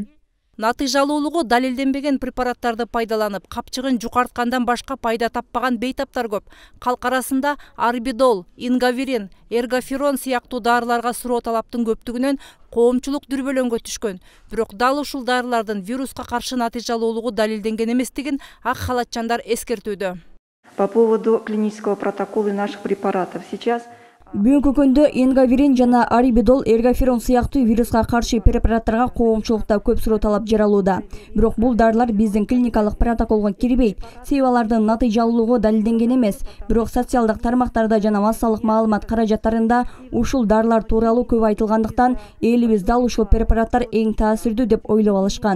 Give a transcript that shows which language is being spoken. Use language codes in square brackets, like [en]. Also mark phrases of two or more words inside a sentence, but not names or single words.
[ky] Натыйжалуулугу далилденбеген препараттарды пайдаланып, капчыгын жукарткандан башка пайда таппаган бейтаптар көп. Калк арасында арбидол, ингаверин, эргоферон сыяктуу дарыларга суроо талаптын көптүгүнөн коомчулук дүрбөлөңгө түшкөн. Бирок дал ушул дарылардын вируска каршы натыйжалуулугу далилденген эместигин ак халатчандар эскертүүдө. [ru] По поводу клинического протокола наших препаратов сейчас [ky] Бүгүнкү күндө ингаверин жана арбидол, эргоферон сыяктуу вируска каршы препараттарга коомчулукта көп суроо талап жаралууда. Бирок бул дарылар биздин клиникалык протоколго кирбейт. Себеби алардын натыйжалуулугу далилденген эмес. Бирок социалдык тармактарда жана массалык маалымат каражаттарында ушул дарылар тууралуу көп айтылгандыктан, элибиз дал ушул препараттар эң таасирдүү деп ойлоп алышкан.